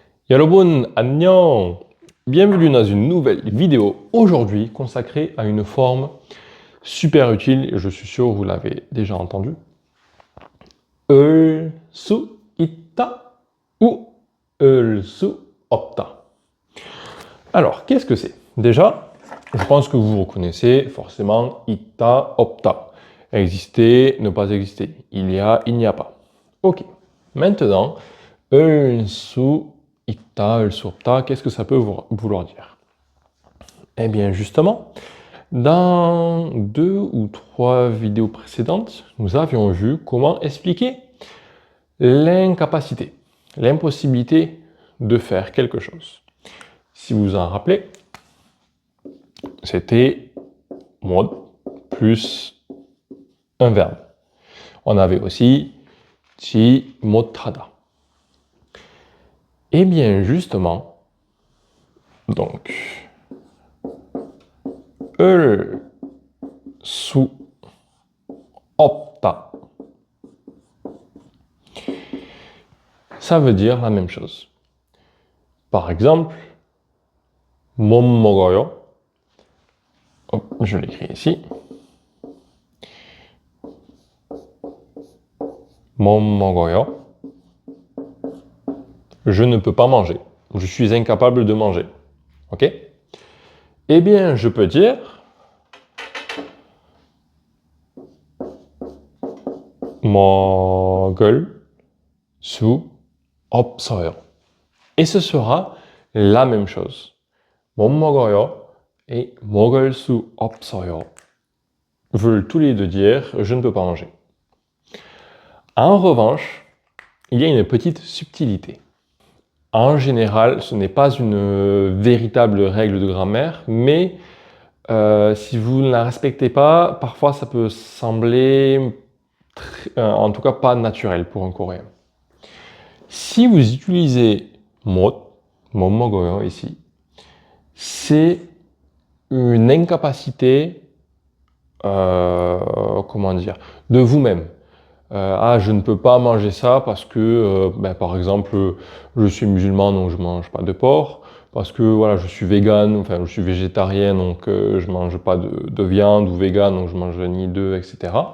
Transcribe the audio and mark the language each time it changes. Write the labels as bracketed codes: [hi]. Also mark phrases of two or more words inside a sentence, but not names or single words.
[ko] 여러분, 안녕! [fr] Bienvenue dans une nouvelle vidéo aujourd'hui consacrée à une forme super utile et je suis sûr que vous l'avez déjà entendu. [ko] 을 수 있다 ou 을 수 없다. [fr] Alors, qu'est-ce que c'est? Déjà, je pense que vous reconnaissez forcément [ko] 있다, 없다. [fr] Exister, ne pas exister. Il y a, il n'y a pas. Ok. Maintenant, [ko] 을 수 있다, 을 수 없다, [fr] qu'est-ce que ça peut vouloir dire? Eh bien, justement, dans 2 ou 3 vidéos précédentes, nous avions vu comment expliquer l'incapacité, l'impossibilité de faire quelque chose. Si vous vous en rappelez, c'était 못 plus un verbe. On avait aussi [ko] 지 못하다. [fr] Eh bien, justement, donc, [ko] 을 수 없다. [fr] Ça veut dire la même chose. Par exemple, [ko] 못 먹어요. [fr] Hop, je l'écris ici. [ko] 못 먹어요. [fr] Je ne peux pas manger. Je suis incapable de manger. Ok? Eh bien, je peux dire [ko] 먹을 수 없어요. [fr] Et ce sera la même chose. [ko] 못 먹어요 [fr] et [ko] 먹을 수 없어요 [fr] veulent tous les deux dire je ne peux pas manger. En revanche, il y a une petite subtilité. En général, ce n'est pas une véritable règle de grammaire, mais si vous ne la respectez pas, parfois ça peut sembler, en tout cas pas naturel pour un coréen. Si vous utilisez [ko] 못 먹어요 [fr] ici, c'est une incapacité, comment dire, de vous-même. Ah, je ne peux pas manger ça parce que, par exemple, je suis musulman donc je mange pas de porc, parce que voilà, je suis vegan, enfin je suis végétarien donc je mange pas de viande, ou vegan donc je mange ni d'œufs, etc.